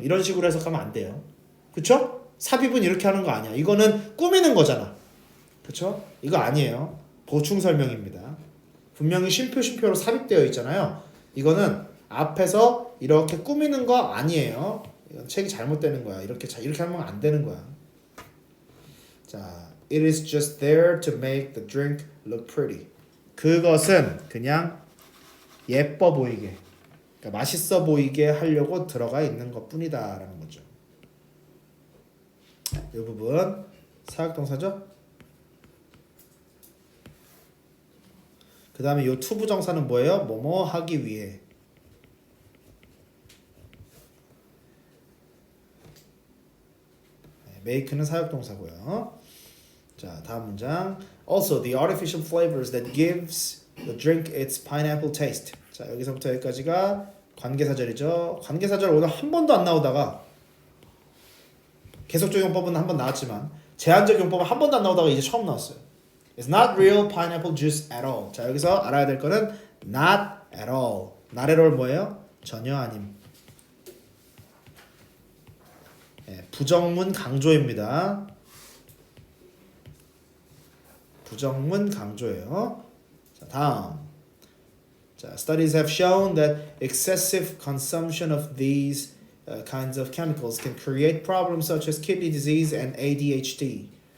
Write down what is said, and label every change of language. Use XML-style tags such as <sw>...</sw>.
<ko>이런 식으로 해석하면 안 돼요. 그쵸? 삽입은 이렇게 하는 거 아니야. 이거는 꾸미는 거잖아. 그쵸? 이거 아니에요. 보충 설명입니다. 분명히 쉼표로 삽입되어 있잖아요. 이거는 앞에서 이렇게 꾸미는 거 아니에요. 이건 책이 잘못되는 거야. 이렇게 하면 안 되는 거야.</ko> <en>자, it is just there to make the drink look pretty.</en> <ko>그것은 그냥 예뻐 보이게, 그러니까 맛있어 보이게 하려고 들어가 있는 것뿐이다라는 거죠. 이 부분 사역동사죠. 그 다음에 이 to 부정사는 뭐예요? 뭐뭐 하기 위해. make는 사역동사고요. 자, 다음 문장.</ko> <en>Also, the artificial flavors that gives the drink its pineapple taste.</en> <ko>자, 여기서부터 여기까지가 관계사절이죠. 관계사절 오늘 한 번도 안 나오다가 계속적 용법은 한 번 나왔지만 제한적 용법은 한 번도 안 나오다가 이제 처음 나왔어요.</ko> <en>It's not real pineapple juice at all.</en> <ko>자, 여기서 알아야 될 거는 not at all. not at all 뭐예요? 전혀 아님. 네, 부정문 강조입니다. 부정문 강조예요. 자, 다음.</ko> <en>자, studies have shown that excessive consumption of these kinds of chemicals can create problems such as kidney disease and ADHD.</en>